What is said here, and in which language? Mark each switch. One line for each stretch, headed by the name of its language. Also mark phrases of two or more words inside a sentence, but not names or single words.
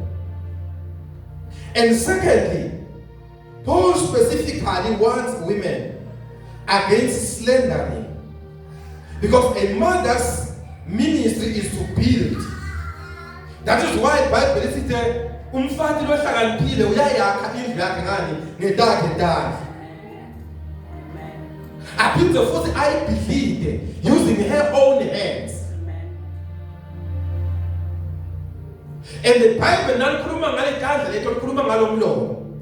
English: And secondly, Paul specifically warns women against slandering, because a mother's ministry is to build. That is why the Bible says,
Swati: umfati lo hlakaniphile uyayakha indlu yakhe ngani ngetakhe takhe. Aphinde futhi ayibhidlile
English: using her own hands. And the Bible
Swati: nalikhuluma ngale tandla lethu likhuluma ngalo mlomo.